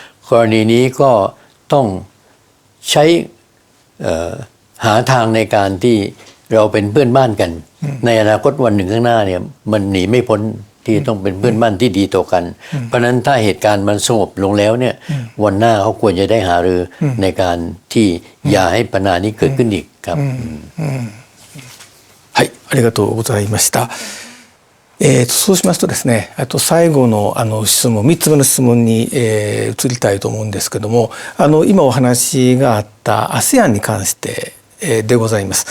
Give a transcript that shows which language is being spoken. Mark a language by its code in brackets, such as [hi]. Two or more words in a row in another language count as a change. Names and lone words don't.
[th] กรณีนี้ก็ต้องใช้หาทางในการที่เราเป็นเพื่อนบ้านกัน ในอนาคตวันหนึ่งข้างหน้าเนี่ยมันหนีไม่พ้นที่ต้องเป็นเพื่อนบ้านที่ดีต่อกัน เพราะฉะนั้นถ้าเหตุการณ์มันสงบลงแล้วเนี่ยวันหน้าเขาควรจะได้หารือในการที่อย่าให้ปัญหานี้เกิดขึ้นอีกครับ [ja] はい、ありがとうございました。そうしますとですね、あと最後の質問、3つ目の質問に、移りたいと思うんですけども、今お話があった ASEAN に関して、でございます。